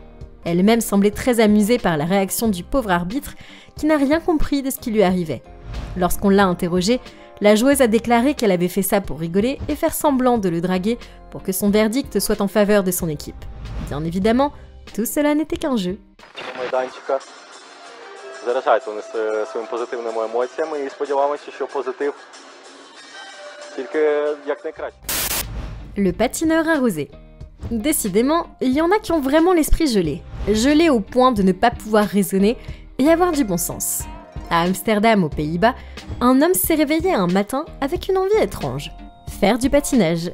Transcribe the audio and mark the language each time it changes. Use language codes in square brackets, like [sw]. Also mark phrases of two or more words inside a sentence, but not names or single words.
[fr] Elle-même semblait très amusée par la réaction du pauvre arbitre qui n'a rien compris de ce qui lui arrivait. Lorsqu'on l'a interrogée, la joueuse a déclaré qu'elle avait fait ça pour rigoler et faire semblant de le draguer pour que son verdict soit en faveur de son équipe. Bien évidemment, tout cela n'était qu'un jeu. [uk] Заражають вони своїми позитивними емоціями і сподіваємося, що позитив тільки якнайкраще. [fr] Le patineur arrosé. Décidément, il y en a qui ont vraiment l'esprit gelé. Gelé au point de ne pas pouvoir raisonner et avoir du bon sens. À Amsterdam, aux Pays-Bas, un homme s'est réveillé un matin avec une envie étrange. Faire du patinage.